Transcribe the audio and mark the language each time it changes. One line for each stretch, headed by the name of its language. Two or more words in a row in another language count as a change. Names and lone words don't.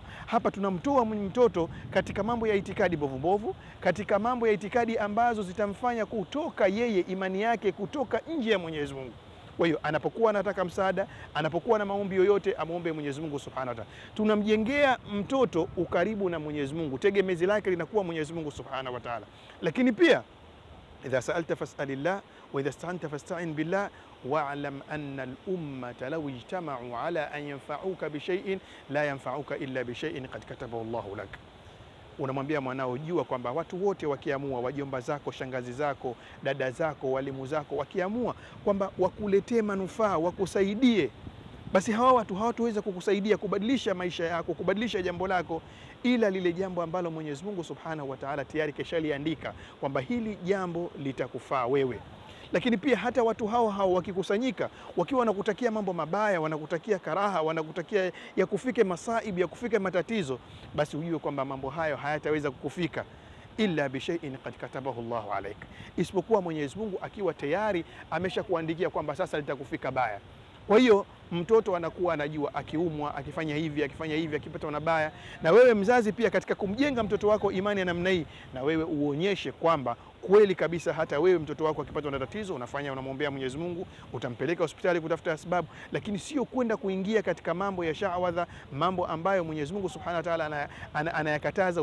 Swahili: Hapa tunamtoa mtoto katika mambo ya itikadi bovu, katika mambo ya itikadi ambazo zitamfanya kutoka yeye imani yake kutoka nje ya Mwenyezi Mungu. Kwa hiyo anapokuwa anataka msaada, anapokuwa na maombi yoyote, amuombe Mwenyezi Mungu
Arabic: سبحانه وتعالى.
Swahili: Tunamjengea mtoto ukaribu na Mwenyezi Mungu, tegemezi lake linakuwa Mwenyezi Mungu
Arabic: سبحانه وتعالى.
Swahili: Lakini pia
Arabic: إذا سألت فاسأل الله وإذا استعنت فاستعن بالله واعلم أن الأمة لو اجتمعوا على أن ينفعوك بشيء لا ينفعوك إلا بشيء قد كتبه الله لك.
Swahili: Unamwambia mwanao, jua kwamba watu wote wakiamua, wajomba zako, shangazi zako, dada zako, walimu zako, wakiamua kwamba wakuletee manufaa, wakusaidie, basi hawa watu hawataweza kukusaidia kubadilisha maisha yako, kubadilisha jambo lako, ila lile jambo ambalo Mwenyezi Mungu
Arabic: سبحانه وتعالى
Swahili: tayari keshaliandika kwamba hili jambo litakufaa wewe. Lakini pia hata watu hao wakikusanyika, wakiwa wanakutakia mambo mabaya, wanakutakia karaha, wanakutakia ya kufike masaibu, ya kufike matatizo, basi ujue kwamba mambo hayo hayataweza kukufika
Arabic: إلا بشيء قد كتبه الله عليك,
Swahili: isipokuwa Mwenyezi Mungu akiwa tayari ameshakuandikia kwamba sasa litakufika baya. Kwa hiyo mtoto anakuwa anajua akiumwa, akifanya hivi, akipata na baya. Na wewe mzazi pia katika kumjenga mtoto wako imani ya namna hii, na wewe uonyeshe kwamba kweli kabisa hata wewe mtoto wako akipata na tatizo unamwombea Mwenyezi Mungu, utampeleka hospitali kutafuta sababu, lakini sio kwenda kuingia katika mambo ya sha'wadha, mambo ambayo Mwenyezi Mungu
Arabic: سبحانه وتعالى
Swahili: anayakataza.